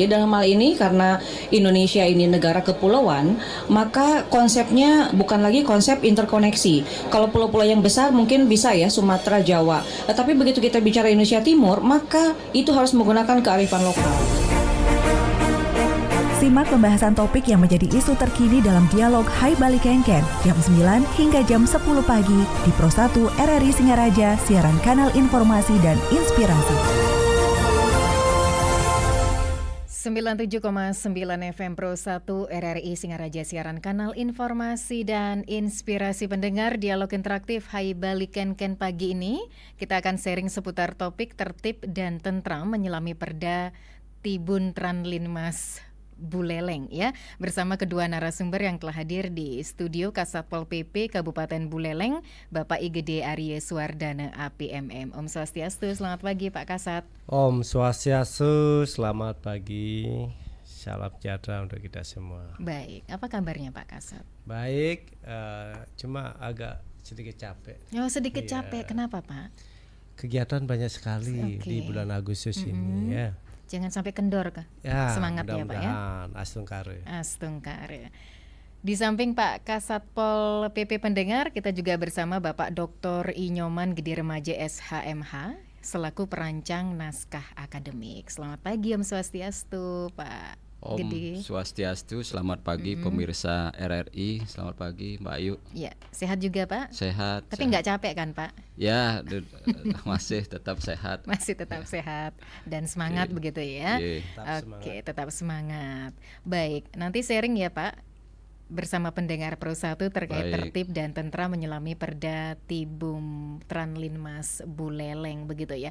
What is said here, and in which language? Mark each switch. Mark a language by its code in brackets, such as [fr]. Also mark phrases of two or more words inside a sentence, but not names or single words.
[id] Jadi dalam hal ini karena Indonesia ini negara kepulauan, maka konsepnya bukan lagi konsep interkoneksi. Kalau pulau-pulau yang besar mungkin bisa ya Sumatera, Jawa. Tapi begitu kita bicara Indonesia Timur, maka itu harus menggunakan kearifan lokal. Simak pembahasan topik yang menjadi isu terkini dalam dialog Hai Bali Kengken jam 9 hingga jam 10 pagi di Pro 1 RRI Singaraja, siaran kanal informasi dan inspirasi. 97,9 FM Pro 1 RRI Singaraja, siaran kanal informasi dan inspirasi. Pendengar dialog interaktif Hai Bali Kengken pagi ini, kita akan sharing seputar topik tertib dan tentram menyelami perda Tibun Tranlinmas Buleleng ya, bersama kedua narasumber yang telah hadir di studio Kasatpol PP Kabupaten Buleleng, Bapak IGD Arye Suwardana APMM. [ban] Om Swastiastu, [id] selamat pagi Pak Kasat. [ban] Om Swastiastu, [id] selamat pagi. Salam sejahtera untuk kita semua. Baik, apa kabarnya Pak Kasat? Baik, cuma agak sedikit capek. Oh, sedikit capek, kenapa Pak? Kegiatan banyak sekali di bulan Agustus ini ya. Jangan sampai kendor kah? Ya, semangat ya Pak ya. Astungkare. Astungkare. Di samping Pak Kasatpol PP pendengar, kita juga bersama Bapak Dr. Inyoman Gede Remaja SHMH selaku perancang naskah akademik. Selamat pagi [ban] Om Swastiastu [id] Pak Gede. [ban] Om Swastiastu, [id] selamat pagi pemirsa RRI, selamat pagi Mbak Ayu. Ya, sehat juga Pak? Sehat. Tapi nggak capek kan Pak? Ya, masih tetap sehat. Masih tetap sehat dan semangat begitu ya. Oke, tetap semangat. Baik, nanti sharing ya Pak bersama pendengar Pro 1 terkait tertib dan tentram menyelami perda Tibum Tranlinmas Buleleng begitu ya.